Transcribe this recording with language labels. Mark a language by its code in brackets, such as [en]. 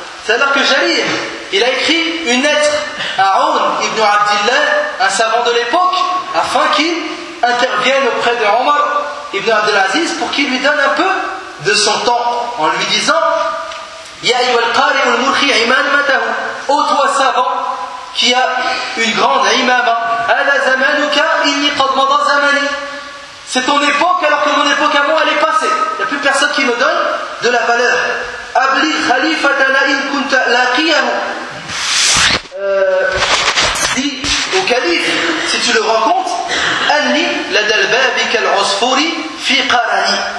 [fr] C'est-à-dire que Jalil, il a écrit une lettre à Aoun ibn Abdillah, un savant de l'époque, afin qu'il intervienne auprès de Omar ibn Abdelaziz pour qu'il lui donne un peu de son temps, en lui disant « [ar] Ya ayyuhal qari' al-murkhi iman matahu [fr] »« Ô toi savant qui a une grande imama »« [ar] Ala zamanuka inni qad mada zamani [fr] » C'est ton époque alors que mon époque à moi elle est passée. Il n'y a plus personne qui me donne de la valeur. [ar] أبلغ خليفتنا إن كنت لاقيه. [fr] Dit au calife, si tu le rencontres, [ar] أني لدى الباب كالعصفور في قرني.